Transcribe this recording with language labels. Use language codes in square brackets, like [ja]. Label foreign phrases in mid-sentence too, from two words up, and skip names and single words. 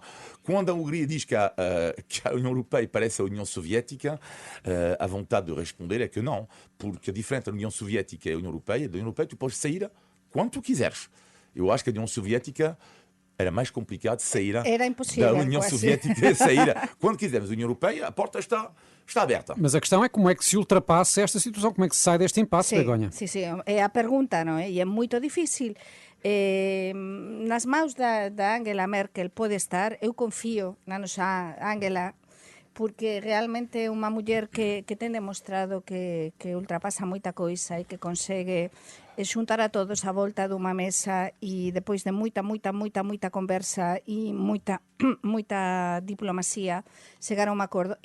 [pt] Quando a Hungria diz que a União Europeia parece a União Soviética, a vontade de responder é que não, porque a diferença da União Soviética e a União Europeia, da União Europeia tu podes sair quando tu quiseres. Eu acho que a União Soviética era mais complicado sair Era impossível, da União quase. Soviética. Sair. Quando quisermos a União Europeia, a porta está aberta. Mas a questão é como é que se ultrapassa esta situação, como é que se sai deste impasse, Begonha? [gl] Sí, é a pergunta, non é? E é moito difícil. Nas maus da Angela Merkel pode estar, eu confío na nosa Angela, porque realmente é unha muller que ten demostrado que ultrapasa moita coisa e que consegue xuntar a todos a volta dunha mesa e depois de moita conversa e moita diplomacia chegar a un acordo.